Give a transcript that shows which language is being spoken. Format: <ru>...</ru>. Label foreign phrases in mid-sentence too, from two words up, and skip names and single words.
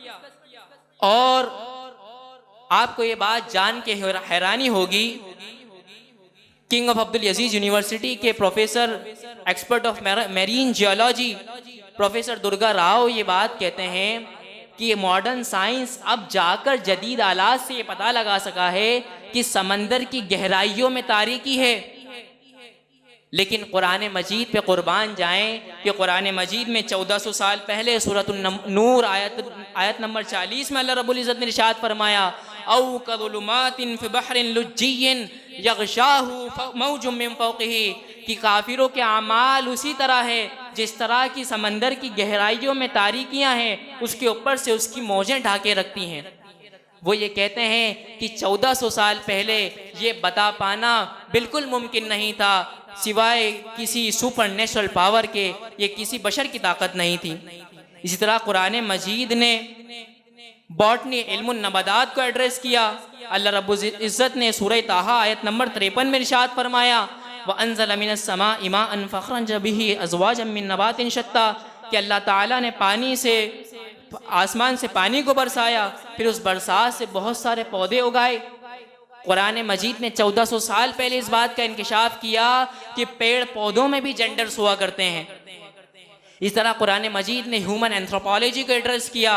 <ur>اور آپ کو یہ بات جان کے حیرانی ہوگی، کنگ آف عبدالعزیز یونیورسٹی کے پروفیسر</ur> <en>expert of marine geology</en> <ur>پروفیسر درگا راؤ یہ بات کہتے ہیں کہ یہ</ur> <en>modern science</en> <ur>اب جا کر جدید آلات سے یہ پتہ لگا سکا ہے کہ سمندر کی گہرائیوں میں تاریکی ہے، لیکن قرآن مجید پہ قربان جائیں کہ قرآن مجید میں 1400 سال پہلے سورۃ النور آیت نمبر 40 میں</ur> <ar>اللہ رب العزت</ar> <ur>نے ارشاد فرمایا،</ur> <ar>او کظلمات فی بحر لجی یغشاہ موج من فوقہ،</ar> <ur>کہ کافروں کے اعمال اسی طرح ہے جس طرح کی سمندر کی گہرائیوں میں تاریکیاں ہیں، اس کے اوپر سے اس کی موجیں ڈھانکے رکھتی ہیں۔ وہ یہ کہتے ہیں کہ 1400 سال پہلے یہ بتا پانا بالکل ممکن نہیں تھا، سوائے کسی</ur> <en>super natural power</en> <ur>کے، یہ کسی بشر کی طاقت نہیں تھی۔ اسی طرح قرآن مجید نے باٹنی، علم النباتات کو ایڈریس کیا۔</ur> <ar>اللہ رب العزت</ar> <ur>نے سورہ طٰہٰ آیت نمبر 53 میں ارشاد فرمایا،</ur> <ar>وَأَنزَلَ مِنَ السَّمَاءِ مَاءً فَأَخْرَجَ بِهِ أَزْوَاجًا مِّن نَّبَاتٍ شَتَّىٰ،</ar> <ur>کہ اللہ تعالیٰ نے آسمان سے پانی کو برسایا، پھر اس برسات سے بہت سارے پودے اگائے۔ قرآن مجید نے 1400 سال پہلے اس بات کا انکشاف کیا کہ پیڑ پودوں میں بھی جینڈرز ہوا کرتے ہیں۔ اس طرح قرآن مجید نے</ur> <en>human anthropology</en> <ur>کو ایڈریس کیا۔</ur>